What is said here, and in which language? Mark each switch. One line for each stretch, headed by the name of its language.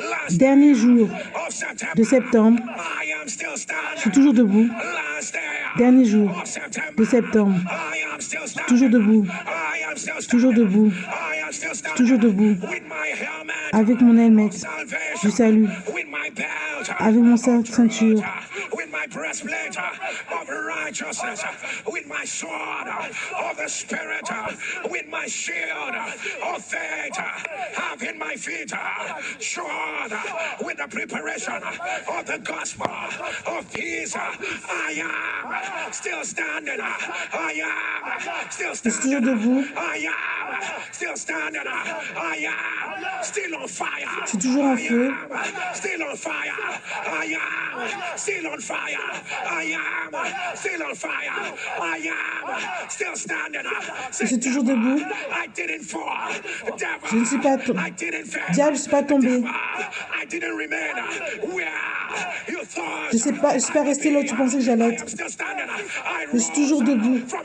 French: Dernier jour de septembre. Je suis toujours debout. Dernier jour de septembre. Toujours debout. Toujours debout. Toujours debout. Avec mon helmet du salut. Avec mon ceinture.
English: With my breastplate of righteousness, with my sword of the Spirit, with my shield of faith, having my feet shod with the preparation of the gospel of peace. I am still standing. I am still standing. I am still standing. I am still on fire.
French: C'est toujours en feu.
English: Still on fire. I am still on fire. I am still on fire. I am still standing.
French: Je suis toujours debout.
English: I didn't fall.
French: Je ne suis pas tombé. Diable, je ne suis pas tombé.
English: I didn't remain where you thought.
French: Je ne suis pas resté là où tu pensais que j'allais être. Je suis toujours debout.